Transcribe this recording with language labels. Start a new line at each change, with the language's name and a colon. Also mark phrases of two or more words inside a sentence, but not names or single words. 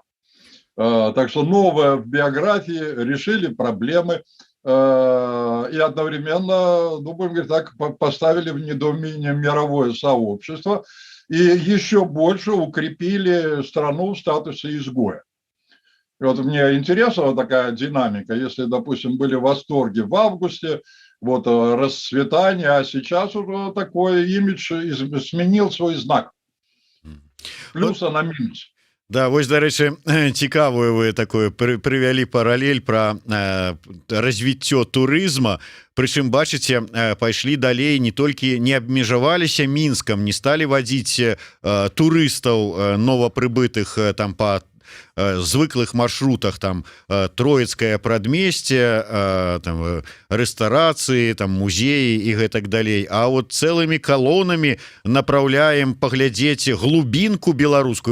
Russian: Так что новое в биографии, решили проблемы и одновременно, ну, будем говорить так, поставили в недоумение мировое сообщество и еще больше укрепили страну в статусе изгоя. И вот мне интересна такая динамика. Если, допустим, были восторги в августе, вот расцветание, а сейчас уже такой имидж сменил свой знак. Плюса на минус.
Belarusian: Да, вось, дарэчы, цікавую вы такое прывялі паралель пра развіццё турызма, прычым, бачыце, пайшлі далей, не толькі не абмежаваліся Мінскам, не сталі вадзіць турыстаў новапрыбытых там па звыклых маршрутах, там Троицкое прадмесце, там рэстарацыі, там музеі і гэтак далей, а вот цэлымі калонамі направляем паглядзець глубінку беларускую.